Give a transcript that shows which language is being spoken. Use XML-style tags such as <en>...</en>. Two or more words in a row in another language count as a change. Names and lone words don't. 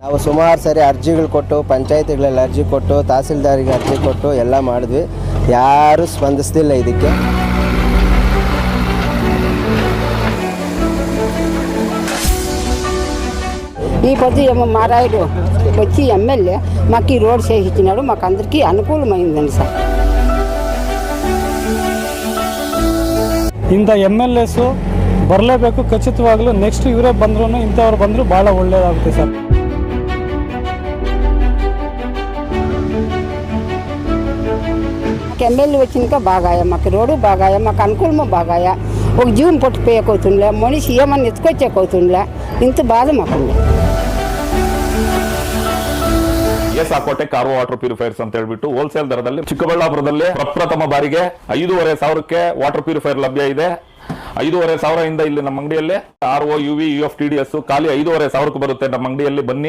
<kn>ನಾವು ಸುಮಾರು ಸರಿ ಅರ್ಜಿಗಳು ಕೊಟ್ಟು ಪಂಚಾಯತಿಗಳಲ್ಲಿ ಅರ್ಜಿ ಕೊಟ್ಟು ತಹಸೀಲ್ದಾರಿಗೆ ಅರ್ಜಿ ಕೊಟ್ಟು ಎಲ್ಲ ಮಾಡಿದ್ವಿ, ಯಾರೂ ಸ್ಪಂದಿಸ್ತಿಲ್ಲ ಇದಕ್ಕೆ.</kn> <te>ఈ పొద్దు మారాయుడు వచ్చి ఎమ్మెల్యే మాకు ఈ రోడ్ చేయించినాడు, మాకు అందరికీ అనుకూలమైందండి సార్.</te> <kn>ಇಂಥ MLAs ಬರಲೇಬೇಕು ಖಚಿತವಾಗಲೂ. ನೆಕ್ಸ್ಟ್ ಇವರೇ ಬಂದ್ರೂ ಇಂಥವ್ರು ಬಂದರೂ ಭಾಳ ಒಳ್ಳೆಯದಾಗುತ್ತೆ ಸರ್.</kn> <te>ఎమ్మెల్యే వచ్చినాక బాగాయ, మాకు రోడ్డు బాగాయ, మాకు అనుకూలము బాగాయ. ఒక జీవన పొట్టు పేయకవుతుండలే, మనిషి ఏమన్నా ఎత్తుకొచ్చేకవుతుండలే, ఇంత బాధ మాకుంది.</te> <kn>ಸಾಕೋಟೆ ಕಾರ್</kn> <en>water purifiers</en> <kn>ಅಂತ ಹೇಳ್ಬಿಟ್ಟು ಹೋಲ್ಸೇಲ್ ದರದಲ್ಲಿ ಚಿಕ್ಕಬಳ್ಳಾಪುರದಲ್ಲಿ ಪ್ರಪ್ರಥಮ ಬಾರಿಗೆ 5,500ಕ್ಕೆ</kn> <en>water purifier</en> <kn>ಲಭ್ಯ ಇದೆ. 5,500 ಇಲ್ಲಿ ನಮ್ಮ ಅಂಗಡಿಯಲ್ಲಿ RO UV UF TDS ಖಾಲಿ 5,500ಕ್ಕೆ ಬರುತ್ತೆ. ನಮ್ಮ ಅಂಗಡಿಯಲ್ಲಿ ಬನ್ನಿ.</kn>